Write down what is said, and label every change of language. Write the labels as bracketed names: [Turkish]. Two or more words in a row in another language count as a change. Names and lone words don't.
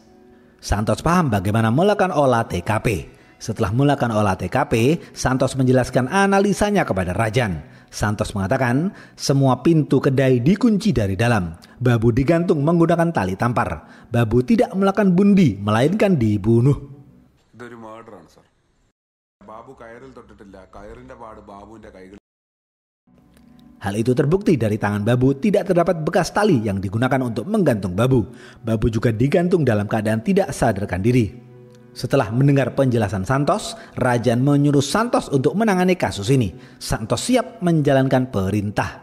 [Indonesian] Santos paham bagaimana melakukan olah TKP. Setelah melakukan olah TKP, Santos menjelaskan analisanya kepada Rajan. Santos mengatakan semua pintu kedai dikunci dari dalam. Babu digantung menggunakan tali tampar. Babu tidak melakukan bundi, melainkan dibunuh. [Malayalam] ഇതൊരു മർഡറാണ് സർ. ബാബു കയറിൽ തൊട്ടിട്ടില്ല. കയറിന്റെ പാട് ബാബുവിന്റെ കൈകൾ. [Indonesian] Hal itu terbukti dari tangan Babu tidak terdapat bekas tali yang digunakan untuk menggantung Babu. Babu juga digantung dalam keadaan tidak sadarkan diri. Setelah mendengar penjelasan Santos, Rajan menyuruh Santos untuk menangani kasus ini. Santos siap menjalankan perintah.